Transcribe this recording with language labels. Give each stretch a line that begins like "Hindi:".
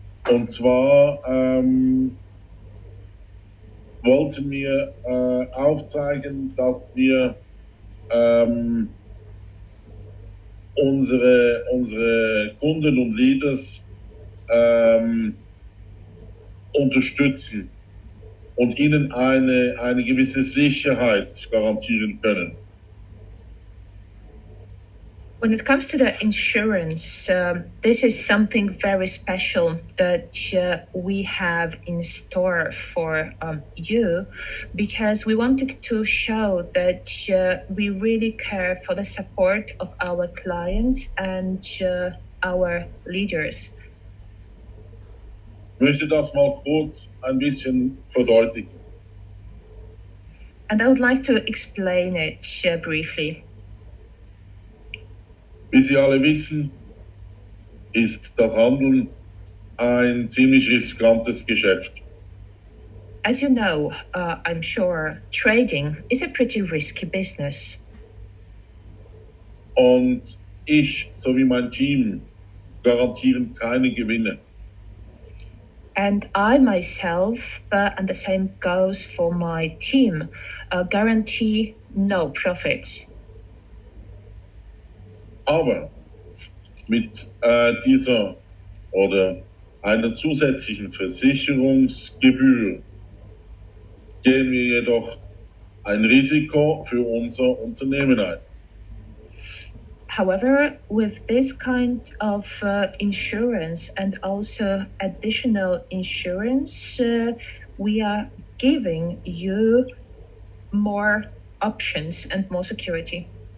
German: Und zwar wollten wir aufzeigen, dass wir unsere Kunden und Leaders unterstützen und ihnen eine gewisse Sicherheit garantieren können.
English: When it comes to the insurance, this is something very special that we have in store for you, because we wanted to show that we really care for the support of our clients and our leaders.
German: Ich möchte das mal kurz ein bisschen verdeutlichen.
English: And I would like to explain it briefly.
German: Wie Sie alle wissen, ist das Handeln ein ziemlich riskantes Geschäft.
English: As you know, I'm sure, trading is a pretty risky business.
German: Und ich sowie mein Team garantieren keine Gewinne.
English: And I myself, and the same goes for my team, guarantee no profits.
German: Aber mit dieser oder einer zusätzlichen Versicherungsgebühr gehen wir jedoch ein Risiko für unser Unternehmen ein.
English: However, with this kind of insurance and also additional insurance, we are giving you more options and more security.